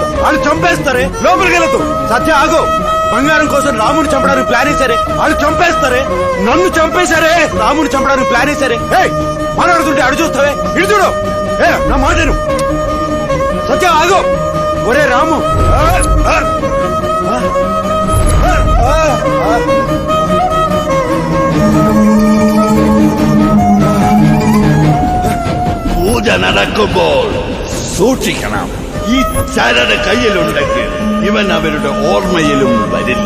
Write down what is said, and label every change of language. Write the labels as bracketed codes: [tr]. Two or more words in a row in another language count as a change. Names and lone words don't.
[te] వాళ్ళు చంపేస్తారే, లోపలికి వెళ్ళదు. సత్య ఆగు. బంగారం కోసం రాముని చంపడానికి ప్లాన్ వేసారే, వాళ్ళు చంపేస్తారే. నన్ను చంపేశారే, రాముని చంపడానికి ప్లాన్ వేసారే. మాట్లాడుతుంటే అడు చూస్తావే, ఇడు చూడు. నా మాటను. సత్య ఆగు. ఒరే రాము, [ml] പൂജ നടക്കുമ്പോൾ സൂക്ഷിക്കണം. ഈ ചരട് കയ്യിലുണ്ടെങ്കിൽ ഇവൻ അവരുടെ ഓർമ്മയിലും വരില്ല.